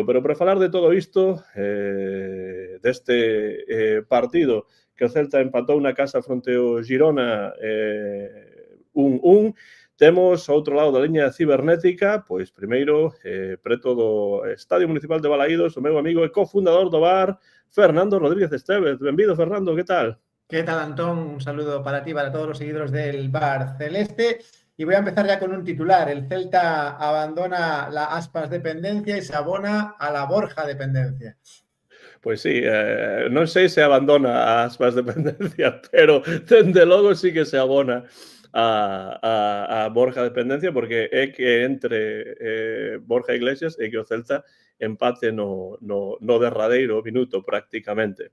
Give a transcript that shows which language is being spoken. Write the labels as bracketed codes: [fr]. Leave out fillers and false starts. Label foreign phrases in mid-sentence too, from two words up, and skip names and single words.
[gl] Pero para falar de todo isto, deste partido que o Celta empatou na casa fronte ao Girona 1-1, temos ao outro lado da liña cibernética, pois primeiro, preto do Estadio Municipal de Balaídos, o meu amigo e cofundador do bar, Fernando Rodríguez Estévez. Benvido, Fernando, que tal? [es] ¿Qué tal, Antón? Un saludo para ti, para todos los seguidores del Bar Celeste. Y voy a empezar ya con un titular. El Celta abandona la Aspas dependencia y se abona a la Borja dependencia. [gl] Pois sí, non sei se abandona a Aspas dependencia, pero dende logo sí que se abona a Borja dependencia, porque é que entre Borja Iglesias e que o Celta empate no derradeiro minuto prácticamente.